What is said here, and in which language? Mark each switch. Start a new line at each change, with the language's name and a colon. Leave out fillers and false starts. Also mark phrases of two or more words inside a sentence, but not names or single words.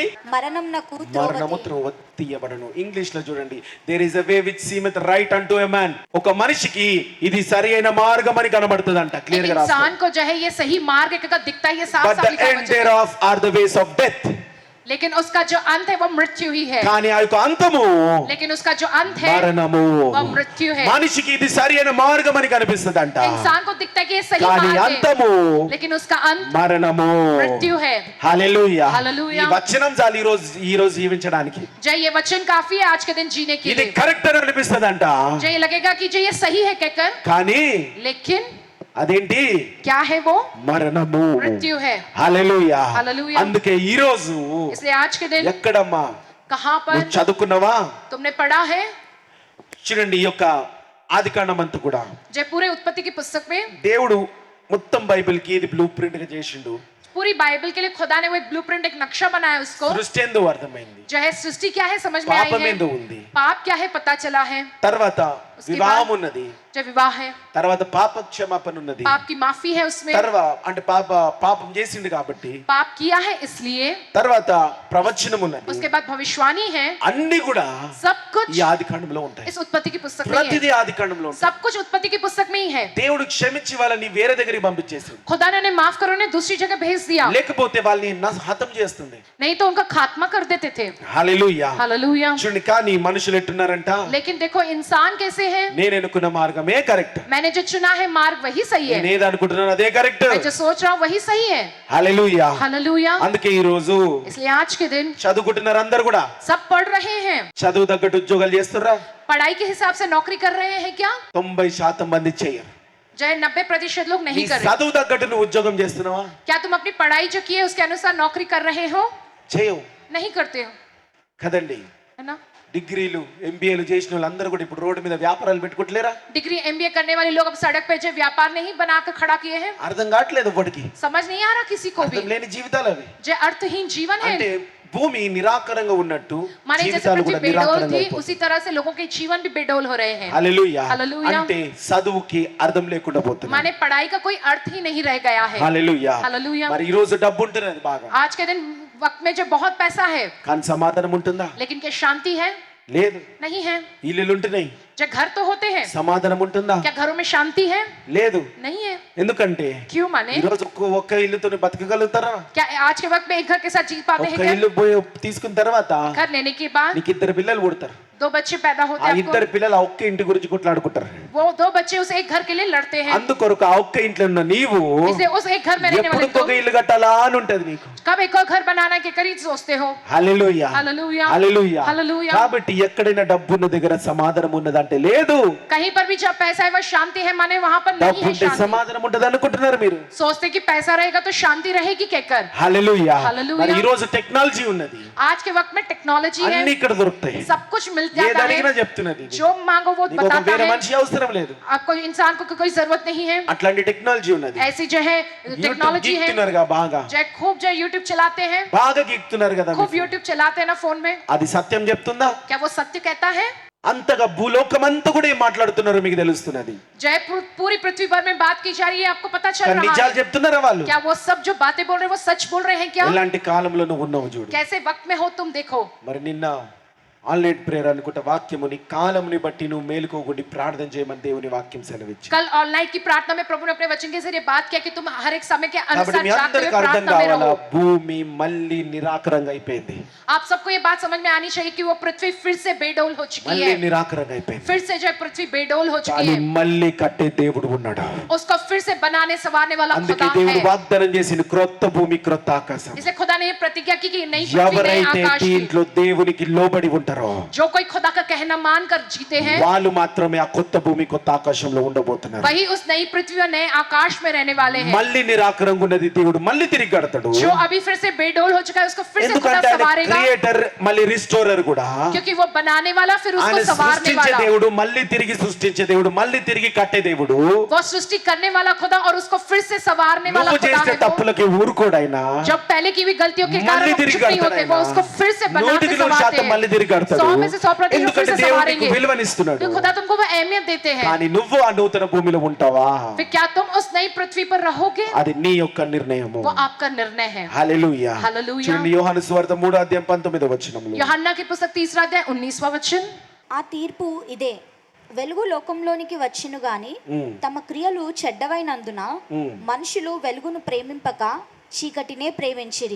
Telugu: మరణంనకు మరణము త్రోవ తీయబడను. ఇంగ్లీష్ లో చూడండి,
English: There is a way which seemeth right unto a man.
Telugu: ఒక మనిషికి ఇది సరి అయిన మార్గం అని కనబడుతుందంట, క్లియర్ గా రాస్తాడు.
Hindi: इंसान को जो है ये सही मार्ग का दिखता है ये साफ
English: బట్
Hindi: साफ
English: ద
Hindi: लिखा
English: ఎండ్
Hindi: है
English: thereof are the ways of death.
Hindi: लेकिन उसका जो अंत है वो मृत्यु ही है
Telugu: కానీ ఆ యొక్క అంతము
Hindi: लेकिन उसका जो अंत है
Telugu: మరణము.
Hindi: वो मृत्यु है
Telugu: మనిషికి ఇది సరి అయిన మార్గం అని కనిపిస్తుందంట,
Hindi: इंसान को दिखता है कि ये सही
Telugu: కానీ
Hindi: मार्ग है
Telugu: అంతము
Hindi: लेकिन उसका अंत
Telugu: మరణము.
Hindi: मृत्यु है
Telugu: హల్లెలూయా. హల్లెలూయా. ఈ వచనం చాలు ఈ రోజు జీవించడానికి.
Hindi: जय ये वचन काफी है आज के दिन जीने के
Telugu: ఇది
Hindi: लिए
Telugu: కరెక్ట్ అని అనిపిస్తుందంట,
Hindi: जय लगेगा कि जो ये सही है कहकर
Telugu: కానీ
Hindi: लेकिन
Telugu: అదేంటి
Hindi: क्या है वो
Telugu: మరణము.
Hindi: मृत्यु है
Telugu: హల్లెలూయా. హల్లెలూయా. అందుకే ఈ రోజు
Hindi: इसलिए आज के दिन
Telugu: ఎక్కడమ్మా
Hindi: कहाँ पर
Telugu: నువ్వు చదువుకున్నావా?
Hindi: तुमने पढ़ा है
Telugu: చూడండి, ఈ యొక్క ఆదికాండం అంతా కూడా
Hindi: जय पूरे उत्पत्ति की पुस्तक में
Telugu: దేవుడు మొత్తం బైబిల్ కి ఇది బ్లూ ప్రింట్ గా చేసిండు.
Hindi: पूरी बाइबल के लिए खुदा ने वो एक ब्लूप्रिंट एक नक्शा बनाया उसको
Telugu: సృష్టి ఎందు అర్థమైంది,
Hindi: जो है सृष्टि क्या है समझ में आई
Telugu: పాపం
Hindi: है
Telugu: ఎందు ఉంది,
Hindi: पाप क्या है पता चला है
Telugu: తర్వాత
Hindi: उसके
Telugu: వివాహం
Hindi: बाद
Telugu: ఉన్నది,
Hindi: जो विवाह है
Telugu: తర్వాత పాప క్షమాపణ ఉన్నది,
Hindi: पाप की माफी है उसमें
Telugu: తర్వాత అంటే పాపం చేసిండు కాబట్టి
Hindi: पाप किया है इसलिए
Telugu: తర్వాత ప్రవచనం ఉన్నది.
Hindi: उसके बाद भविष्यवाणी है
Telugu: అన్ని కూడా
Hindi: सब कुछ
Telugu: ఈ ఆదికాండంలో ఉంటాయి.
Hindi: इस उत्पत्ति की पुस्तक में ही है
Telugu: ప్రతిదీ ఆదికాండంలో ఉంటాయి.
Hindi: सब कुछ उत्पत्ति की पुस्तक में ही है
Telugu: దేవుడు క్షమించి వాళ్ళని వేరే దగ్గరికి పంపించేసిండు,
Hindi: खुदा ने उन्हें माफ करो उन्हें दूसरी जगह भेज दिया
Telugu: లేకపోతే వాళ్ళని హతం చేస్తుంది.
Hindi: नहीं तो उनका खात्मा कर देते थे
Telugu: హల్లెలూయా.
Hindi: हालेलुया
Telugu: చూడండి, కానీ మనుషులు ఎట్టున్నారంట,
Hindi: लेकिन देखो इंसान कैसे हैं
Telugu: నేను ఎన్నుకున్న మార్గమే కరెక్ట్,
Hindi: मैंने जो चुना है मार्ग वही सही है,
Telugu: నేను ఏది అనుకుంటున్నాను అదే కరెక్ట్.
Hindi: मैं जो सोच रहा हूँ वही सही है.
Telugu: హల్లెలూయా.
Hindi: हालेलूया.
Telugu: అందుకే ఈ రోజు
Hindi: इसलिए आज के दिन
Telugu: చదువుకుంటున్నారు అందరు కూడా.
Hindi: सब पढ़ रहे हैं.
Telugu: చదువు తగ్గట్టు ఉద్యోగాలు చేస్తుర్రా?
Hindi: पढ़ाई के हिसाब से नौकरी कर रहे हैं क्या?
Telugu: 90% మంది చేయరు.
Hindi: जो 90% लोग
Telugu: నీ
Hindi: नहीं कर रहे.
Telugu: చదువు తగ్గట్టు నువ్వు ఉద్యోగం చేస్తున్నావా?
Hindi: क्या तुम अपनी पढ़ाई जो की है उसके अनुसार नौकरी कर रहे हो?
Telugu: చేయవు
Hindi: नहीं करते हो,
Telugu: కదండి.
Hindi: है ना.
Telugu: డిగ్రీలు ఎంబీఏలు చేసిన వాళ్ళందరూ కూడా ఇప్పుడు రోడ్డు మీద వ్యాపారాలు పెట్టుకుంటలేరా?
Hindi: डिग्री MBA करने वाले लोग अब सड़क पे जो व्यापार नहीं बनाकर खड़ा किए हैं.
Telugu: అర్థం కావట్లేదు వాడికి.
Hindi: समझ नहीं आ रहा किसी को भी.
Telugu: అర్థం లేని జీవితాలు అవి.
Hindi: जो अर्थहीन जीवन है.
Telugu: అంటే భూమి నిరాకరంగా ఉన్నట్టు
Hindi: माने जैसे
Telugu: జీవితాలు
Hindi: पृथ्वी
Telugu: కూడా
Hindi: बेडोल
Telugu: నిరాకరంగా
Hindi: थी
Telugu: అయిపోతాయి.
Hindi: उसी तरह से लोगों के जीवन भी बेडोल हो रहे हैं.
Telugu: హల్లెలూయా. హల్లెలూయా. అంటే చదువుకి అర్థం లేకుండా పోతుంది.
Hindi: माने पढ़ाई का कोई अर्थ ही नहीं रह गया है.
Telugu: హల్లెలూయా. హల్లెలూయా. మరి ఈ రోజు డబ్బు ఉంటున్నది బాగా,
Hindi: आज के दिन वक्त में जो बहुत पैसा है
Telugu: కానీ సమాధానం ఉంటుందా?
Hindi: लेकिन क्या शांति है?
Telugu: లేదు.
Hindi: नहीं है.
Telugu: ఇల్లులు ఉంటున్నాయి,
Hindi: जो घर तो होते हैं,
Telugu: సమాధానం ఉంటుందా?
Hindi: क्या घरों में शांति है?
Telugu: లేదు.
Hindi: नहीं है.
Telugu: ఎందుకంటే
Hindi: क्यों? माने
Telugu: ఈ రోజు ఒక్క ఇల్లుతో బతకగలుగుతారా?
Hindi: क्या आज के वक्त में एक घर के साथ जी पाते हैं
Telugu: ఒక్క
Hindi: क्या?
Telugu: ఇల్లు పోయి తీసుకున్న తర్వాత
Hindi: घर लेने के बाद
Telugu: నీకు ఇద్దరు పిల్లలు పుడతారు.
Hindi: 2 बच्चे पैदा होते
Telugu: ఆ
Hindi: हैं
Telugu: ఇద్దరు
Hindi: आपको.
Telugu: పిల్లలు ఆ ఒక్క ఇంటి గురించి కొట్లాడుకుంటారు.
Hindi: वो 2 बच्चे उस एक घर के लिए लड़ते हैं.
Telugu: అందుకొరకు ఆ ఒక్క ఇంట్లో ఉన్న నీవు
Hindi: इसलिए उस एक घर में रहने
Telugu: ఎప్పుడు
Hindi: वाले
Telugu: ఇంకొక
Hindi: तुम
Telugu: ఇల్లు కట్టాలా అని ఉంటది నీకు.
Hindi: कब एक और घर बनाने के करीब सोचते हो.
Telugu: హల్లెలూయా. హల్లెలూయా. హల్లెలూయా. హల్లెలూయా. కాబట్టి ఎక్కడైనా డబ్బు ఉన్న దగ్గర సమాధానం ఉన్నదంటే లేదు.
Hindi: कहीं पर भी जब पैसा है वह शांति है, माने वहां पर
Telugu: డబ్బు
Hindi: नहीं है
Telugu: ఉంటే
Hindi: शांति.
Telugu: సమాధానం ఉంటది అనుకుంటున్నారు మీరు.
Hindi: सोचते कि पैसा रहेगा तो शांति रहेगी कहकर.
Telugu: హల్లెలూయా. హల్లెలూయా. మరి ఈ రోజు టెక్నాలజీ ఉన్నది,
Hindi: आज के वक्त में टेक्नोलॉजी है,
Telugu: అన్ని ఇక్కడ దొరుకుతాయి.
Hindi: सब कुछ मिल जाता
Telugu: ఏదడిగినా
Hindi: है.
Telugu: చెప్తున్నది ఇది.
Hindi: जो मांगो वो
Telugu: నీకు ఒక
Hindi: बताता
Telugu: వేరే
Hindi: है.
Telugu: మనిషి అవసరం లేదు.
Hindi: आपको इंसान को कोई जरूरत नहीं है.
Telugu: అట్లాంటి టెక్నాలజీ ఉన్నది.
Hindi: ऐसी जो है टेक्नोलॉजी है.
Telugu: గీక్తున్నారుగా బాగా,
Hindi: जो खूब जो यूट्यूब चलाते हैं,
Telugu: బాగా గీక్తున్నారు కదా
Hindi: खूब
Telugu: మీకు.
Hindi: यूट्यूब चलाते हैं ना फोन में.
Telugu: అది సత్యం చెప్తుందా?
Hindi: क्या वो सत्य कहता है?
Telugu: అంతగా భూలోకమంతా కూడా ఏం మాట్లాడుతున్నారో మీకు తెలుస్తున్నది.
Hindi: जय पूरी पृथ्वी भर में बात की जा रही है, आपको पता चल
Telugu: కానీ
Hindi: रहा
Telugu: నిజాలు
Hindi: है.
Telugu: చెప్తున్నారా వాళ్ళు?
Hindi: क्या वो सब जो बातें बोल रहे हैं वो सच बोल रहे हैं क्या?
Telugu: ఎలాంటి కాలంలో నువ్వు ఉన్నావు చూడు.
Hindi: कैसे वक्त में हो तुम देखो.
Telugu: మరి నిన్న
English: online prayer
Telugu: అనుకుంటా వాక్యముని కాలంని బట్టి నువ్వు మేలుకోకుండా ప్రార్థన చేయమని దేవుని వాక్యం సెలవిచ్చింది.
Hindi: कल ऑनलाइन की प्रार्थना में प्रभु ने अपने वचन के जरिए बात किया कि तुम हर एक समय के
Telugu: కాబట్టి
Hindi: अनुसार
Telugu: మీ
Hindi: जागते हुए
Telugu: అందరికీ అర్థం
Hindi: प्रार्थना में
Telugu: కావాలా,
Hindi: रहो.
Telugu: భూమి మళ్ళీ నిరాకరంగా అయిపోయింది.
Hindi: आप सबको ये बात समझ में आनी चाहिए कि वो पृथ्वी फिर से बेडौल हो चुकी
Telugu: మళ్ళీ
Hindi: है.
Telugu: నిరాకరంగా అయిపోయింది.
Hindi: फिर से जो पृथ्वी बेडौल हो चुकी
Telugu: కానీ
Hindi: है.
Telugu: మళ్ళీ కట్టే దేవుడు ఉన్నాడు.
Hindi: उसको फिर से बनाने संवारने वाला
Telugu: అందుకే
Hindi: खुदा
Telugu: దేవుడు
Hindi: है.
Telugu: వాగ్దానం చేసిన క్రొత్త భూమి క్రొత్త ఆకాశం.
Hindi: इसलिए खुदा ने ये प्रतिज्ञा की कि नई पृथ्वी नए
Telugu: ఎవరైతే
Hindi: आकाश की.
Telugu: దీంట్లో దేవునికి లోబడి ఉంటారో
Hindi: जो कोई खुदा का कहना मानकर जीते हैं
Telugu: వాళ్ళు మాత్రమే ఆ కొత్త భూమి కొత్త ఆకాశంలో ఉండబోతున్నారు.
Hindi: वही उस नई पृथ्वी और नए आकाश में रहने वाले हैं.
Telugu: మళ్ళీ నిరాకరంగా ఉన్నది దేవుడు మళ్ళీ తిరిగి కడతాడు.
Hindi: जो अभी फिर से बेडौल हो चुका है उसको फिर से खुदा
Telugu: ఎందుకంటే ఆయన
Hindi: संवारेगा.
Telugu: క్రియేటర్ మళ్ళీ రిస్టోరర్ కూడా.
Hindi: क्योंकि वो बनाने वाला फिर उसको
Telugu: ఆయన
Hindi: संवारने
Telugu: సృష్టించే
Hindi: वाला.
Telugu: దేవుడు మళ్ళీ తిరిగి సృష్టించే దేవుడు మళ్ళీ తిరిగి కట్టే దేవుడు.
Hindi: वो सृष्टि करने वाला खुदा और उसको फिर से संवारने वाला
Telugu: నువ్వు
Hindi: खुदा
Telugu: చేసే
Hindi: है वो.
Telugu: తప్పులకి ఊరుకోడైనా
Hindi: जब पहले की हुई गलतियों के कारण
Telugu: మళ్ళీ
Hindi: वो
Telugu: తిరిగి
Hindi: चुप नहीं होते, वो उसको फिर से बनाते
Telugu: 100% మళ్ళీ
Hindi: संवारते
Telugu: తిరిగి
Hindi: हैं.
Telugu: కడతాడు.
Hindi: 100 में से 100% फिर
Telugu: ఎందుకంటే
Hindi: से
Telugu: దేవుడు నీకు
Hindi: संवारेंगे.
Telugu: విలువనిస్తున్నాడు.
Hindi: तो खुदा तुमको वो अहमियत देते हैं.
Telugu: కానీ నువ్వు ఆ నూతన భూమిలో ఉంటావా?
Hindi: फिर क्या तुम उस नई पृथ्वी पर रहोगे?
Telugu: అది నీ యొక్క నిర్ణయము.
Hindi: वो आपका निर्णय है.
Telugu: హల్లెలూయా. హల్లెలూయా. చూడండి యోహాను సువార్త 3:19
Hindi: యూహన్నా की पुस्तक 3 अध्याय 19वां वचन.
Telugu: ఆ తీర్పు ఇదే, వెలుగు లోకంలోనికి వచ్చును గాని తమ క్రియలు చెడ్డవైనందున మనుషులు వెలుగును ప్రేమింపక చీకటినే ప్రేమించిరి.